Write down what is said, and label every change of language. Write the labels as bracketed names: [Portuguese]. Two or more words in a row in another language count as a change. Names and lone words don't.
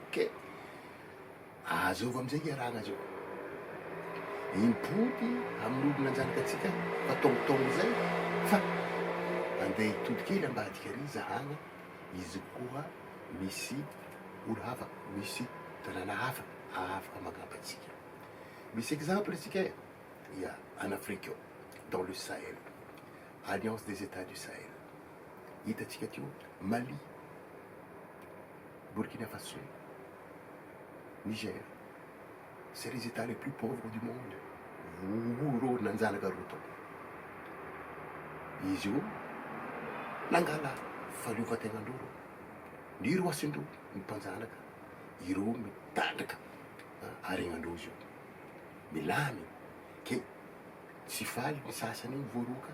[Malagasy] Ke azova am'izay iaragna zao impody amin'ny olo nanjanaka atsika fa tongotongo zay fa andeha hitody kely ambadika ary zahagna izy koa misy olo hafa, misy tanàna hafa afaka magnapatsika. Misy exemple atsika ya [French] en Afrique dans le Sahel Alliance des États du Sahel. [Malagasy] Hitantsika teo Mali, Burkina Faso, Niger. [French] C'est les États les plus pauvres du monde. [Malagasy] Voro nanjanaka roa tao. Izy io nangala fahaleovan-tenandreo reo. Ny roasindreo ny mpanjanaka, ireo mitandraka aregnandreo izy io. Milamy ke tsy faly ny sasany iny voaroka.